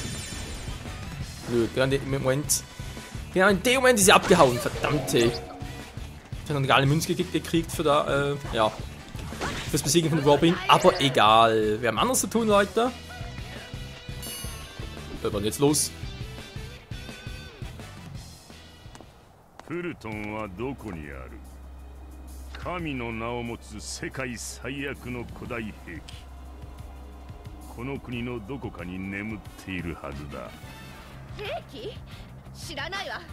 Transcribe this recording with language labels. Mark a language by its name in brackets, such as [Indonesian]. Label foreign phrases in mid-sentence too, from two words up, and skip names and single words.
[German] Nö, gerade im Moment. Genau, in dem Moment ist sie abgehauen. Verdammt, ey. Ich habe noch eine Münze gekriegt für da, ja. Fürs Besiegen von Robin. Aber egal. Wir haben anderes zu tun, Leute. Was wird jetzt los? [Japanese] フルトンはどこにある？神の名を持つ世界最悪の古代兵器。この国のどこかに眠っているはずだ。兵器？知らないわ。